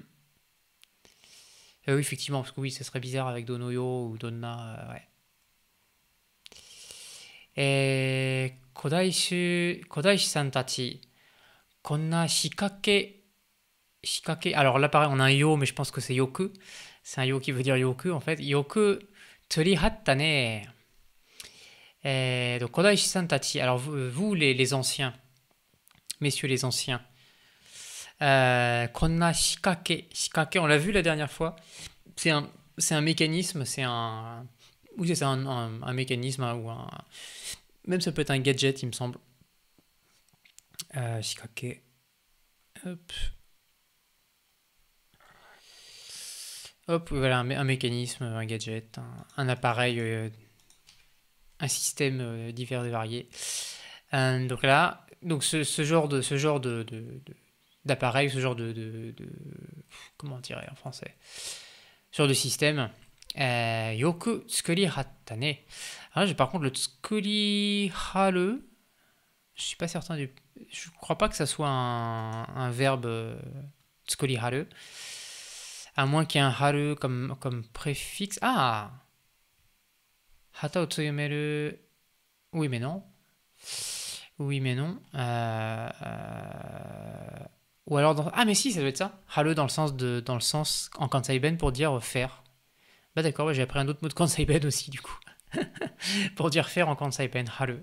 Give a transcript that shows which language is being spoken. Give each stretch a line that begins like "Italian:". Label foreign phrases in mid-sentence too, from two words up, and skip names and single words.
French: Oui, effectivement, parce que oui, ça serait bizarre avec Donoyo ou Donna, ouais.
Japanese: Et コダイシさんたち, こんなしかけ.
French: Alors là, pareil, on a un yo, mais je pense que c'est yoku. C'est un yo qui veut dire yoku, en fait.
Japanese: よくとりはったね. Donc, コダイシさんたち.
French: Alors, vous les anciens, messieurs les anciens,
Japanese: こんなしかけ.
French: Shikake, on l'a vu la dernière fois. C'est un mécanisme, c'est un. Oui, c'est un mécanisme, hein, ou un. Même ça peut être un gadget, il me semble. Shikake. Hop. Hop, voilà, un mécanisme, un gadget, un appareil, un système divers et variés. Donc là, donc ce genre d'appareil, ce genre comment on dirait en français, ce genre de système,
Japanese: よくつくりはったね.
French: Alors, par contre le
Japanese: つくりはる,
French: je suis pas certain je crois pas que ça soit un verbe
Japanese: つくりはる,
French: à moins qu'il y ait un haru comme préfixe.
Japanese: あ、はたをつよめる.
French: Oui mais non. Oui, mais non. Ou alors ah mais si, ça doit être ça. Haru dans le sens en Kansai-ben pour dire faire. Bah d'accord, ouais, j'ai appris un autre mot de Kansai-ben aussi du coup. Pour dire faire en Kansai-ben, haru.